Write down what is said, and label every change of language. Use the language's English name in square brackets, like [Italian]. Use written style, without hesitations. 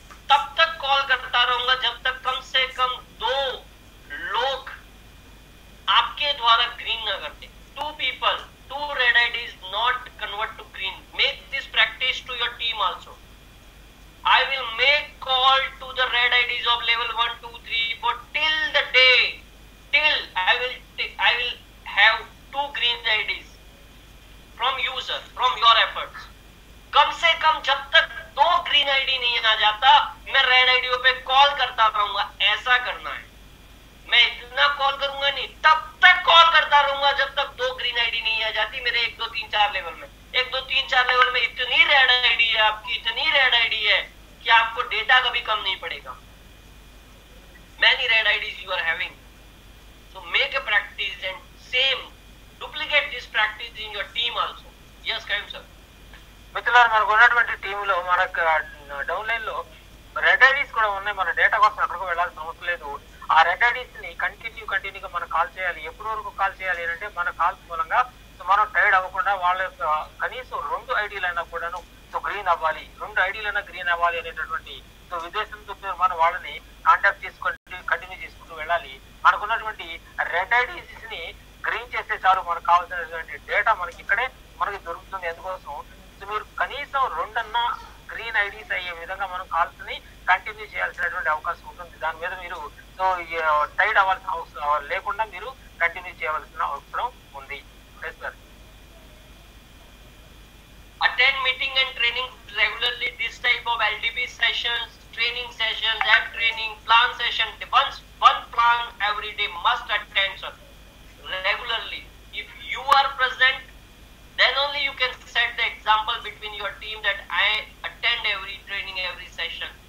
[Hindi] तब तक कॉल करता रहूंगा जब तक कम से कम 2 लोग आपके द्वारा ग्रीन न करते. [English] 2 people, 2 red IDs not convert to green. Make this practice to your team also. I will make call to the red IDs of level 1, 2, 3, 4 till the day. Till I will have 2 green IDs from you, sir, from your efforts. [Hindi] कम से कम जब तक 2 green ID नहीं आ जाता मैं red आईडियों पे call करता रहूंगा. ऐसा करना है. मैं इतना कॉल करूंगा नहीं, तब तक कॉल करता रहूंगा जब तक 2 ग्रीन आईडी नहीं आ जाती मेरे 1, 2, 3, 4 लेवल में. 1, 2, 3, 4 लेवल में इतनी रेड आईडी है आपकी, इतनी रेड आईडी है कि आपको डेटा कभी कम नहीं पड़ेगा. [English] Many red IDs you are having. So make a practice and same duplicate this practice in your team also. Yes, Kaim sir. [Telugu] మిత్రులారా, మనకు ఉన్నటువంటి టీంలో మనకు డౌన్ లైన్ లో రెడ్ ఐడీస్ కూడా ఉన్నాయి. మన డేటా కోసం అక్కడికి వెళ్ళాల్సిన అవసరం లేదు. ఆ రెడ్ ఐడీస్ ని కంటిన్యూగా మనం కాల్ చేయాలి. ఎప్పటి వరకు కాల్ చేయాలి అంటే మన కాల్స్ మూలంగా మనం టైర్డ్ అవ్వకుండా వాళ్ళ యొక్క కనీసం 2 ఐడీలైనా కూడాను సో గ్రీన్ అవ్వాలి, 2 ఐడీలైనా గ్రీన్ అవ్వాలి అనేటటువంటి సో ఉద్దేశంతో మనం వాళ్ళని కాంటాక్ట్ చేసుకుంటూ కంటిన్యూ చేసుకుంటూ వెళ్ళాలి. మనకున్నటువంటి రెడ్ ఐడీస్ ని గ్రీన్ చేస్తే చాలు, మనకు కావాల్సినటువంటి డేటా మనకి ఇక్కడే మనకి దొరుకుతుంది. ఎందుకోసం సో మీరు కనీసం 2 గ్రీన్ ఐడీస్ అయ్యే విధంగా మనం కాల్స్ ని కంటిన్యూ చేయాల్సినటువంటి అవకాశం ఉంటుంది. దాని మీద మీరు సో టైడ్ అవ్వాల్సిన అవసరం లేకుండా మీరు కంటిన్యూ చేయవలసిన అవసరం ఉంది. [English] Attend meeting and training regularly. This type of LDP sessions, training sessions, app training, plan session, one plan every day must attend, sir, regularly. If you are present, then only you can set the example between your team that I attend every training, every session.